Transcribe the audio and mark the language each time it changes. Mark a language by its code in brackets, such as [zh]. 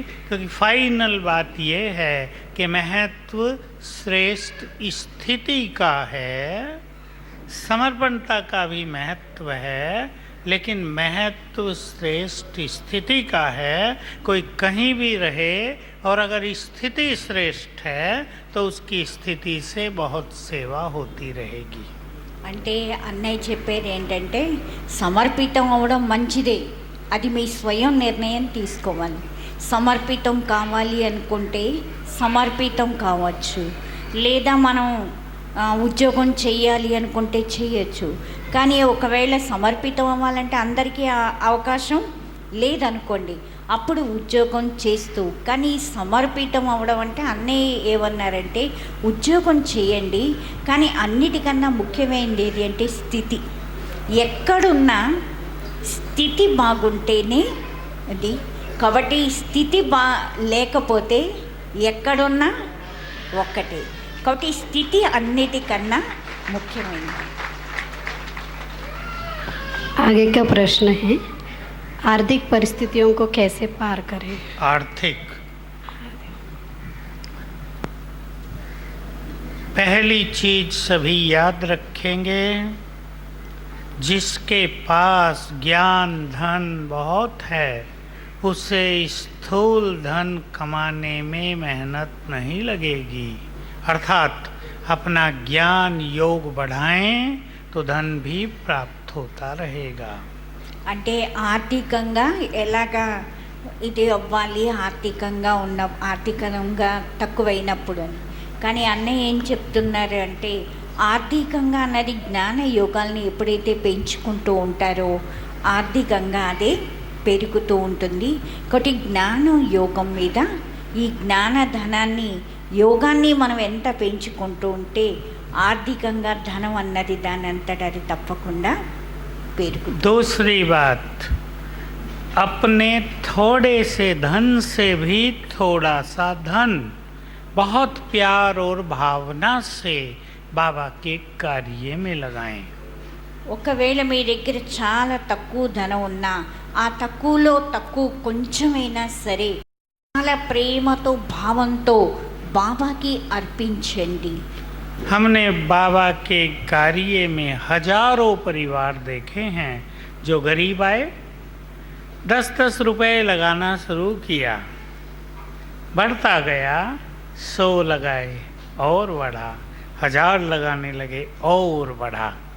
[hi] क्योंकि फाइनल बात ये है कि महत्व श्रेष्ठ स्थिति का है, समर्पणता का भी महत्व है, लेकिन महत्व श्रेष्ठ स्थिति का है. कोई कहीं भी रहे और अगर स्थिति श्रेष्ठ है तो उसकी स्थिति से बहुत सेवा होती रहेगी. [te] అంటే అన్నయ్య చెప్పేది ఏంటంటే సమర్పితం అవ్వడం మంచిదే, అది మీ స్వయం నిర్ణయం తీసుకోవాలి. సమర్పితం కావాలి అనుకుంటే సమర్పితం కావచ్చు, లేదా మనం ఉద్యోగం చెయ్యాలి అనుకుంటే చేయొచ్చు. కానీ ఒకవేళ సమర్పితం అవ్వాలంటే అందరికీ అవకాశం లేదనుకోండి, అప్పుడు ఉద్యోగం చేస్తూ. కానీ సమర్పితం అవ్వడం అంటే అన్నయ్య ఏమన్నారంటే ఉద్యోగం చేయండి, కానీ అన్నిటికన్నా ముఖ్యమైనది ఏది అంటే స్థితి. ఎక్కడున్నా స్థితి బాగుంటేనే అది. కాబట్టి స్థితి లేకపోతే ఎక్కడున్నా ఒక్కటే. కాబట్టి స్థితి అన్నిటికన్నా ముఖ్యమైనది. [hi] आगे का प्रश्न है, आर्थिक परिस्थितियों को कैसे पार करें? आर्थिक, पहली चीज सभी याद रखेंगे, जिसके पास ज्ञान धन बहुत है उसे स्थूल धन कमाने में मेहनत नहीं लगेगी। अर्थात अपना ज्ञान योग बढ़ाएं तो धन भी प्राप्त होता रहेगा। [te] అంటే ఆర్థికంగా ఎలాగా ఇది అవ్వాలి, ఆర్థికంగా తక్కువైనప్పుడు అని. కానీ అన్నయ్య ఏం చెప్తున్నారు అంటే, ఆర్థికంగా అన్నది జ్ఞాన యోగాల్ని ఎప్పుడైతే పెంచుకుంటూ ఉంటారో ఆర్థికంగా అదే పెరుగుతూ ఉంటుంది. కాబట్టి జ్ఞానం యోగం మీద ఈ జ్ఞాన ధనాన్ని యోగాన్ని మనం ఎంత పెంచుకుంటూ ఉంటే ఆర్థికంగా ధనం అన్నది దాని అంతటా అది తప్పకుండా పెరుగుతుంది. [hi] दूसरी बात, अपने थोड़े से धन से भी थोड़ा सा धन बहुत प्यार और भावना से बाबा के कार्य में लगाएं। [te] ఒకవేళ మీ దగ్గర చాలా తక్కువ ధనం ఉన్నా ఆ తక్కువలో తక్కువ కొంచెమైనా సరే చాలా ప్రేమతో భావంతో బాబాకి అర్పించండి. [hi] हमने बाबा के कार्य में हजारों परिवार देखे हैं जो गरीब आए, 10-10 रुपए लगाना शुरू किया, बढ़ता गया, 100 लगाए और बढ़ा, 1000 लगाने लगे और बढ़ा।